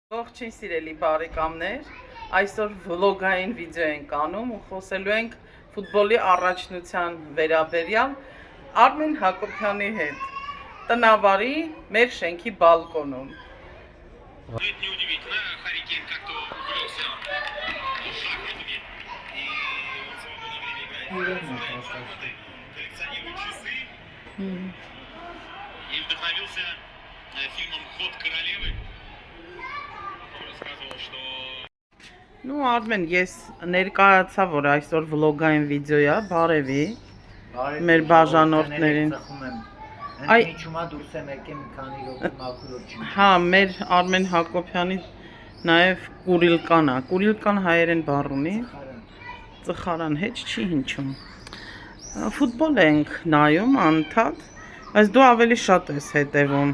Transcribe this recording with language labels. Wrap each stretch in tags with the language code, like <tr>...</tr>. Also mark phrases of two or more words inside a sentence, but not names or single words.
<hy>Ողջույն սիրելի բարեկամներ, այսօր վլոգային վիդեո ենք անում ու խոսելու ենք ֆուտբոլի առաջնության վերաբերյալ Արմեն Հակոբյանի հետ, տնավարի մեր շենքի բալկոնում։</hy> <ru>Это неудивительно, Харри Кейн как-то увлекся шахматами и в свободное время играет в шахматы, коллекционирует часы и вдохновился фильмом «Ход королевы». Он рассказывал, что... Ну,</ru> <hy>Արմեն, ես ներկայացա, որ այսօր վլոգային վիդեո է, բարևի մեր բաժանորդներին։ Ընդմիջումա դուրս եմ եկել մի քանի րոպե մաքուր չի։ Հա, մեր Արմեն Հակոբյանի նաև Կուրիլկան է։ Կուրիլկան հայերեն բառ ունի։ Ծխարան հետ չի հնչում։ Ֆուտբոլ ենք նայում անընդհատ, բայց դու ավելի շատ ես հետևում։</hy>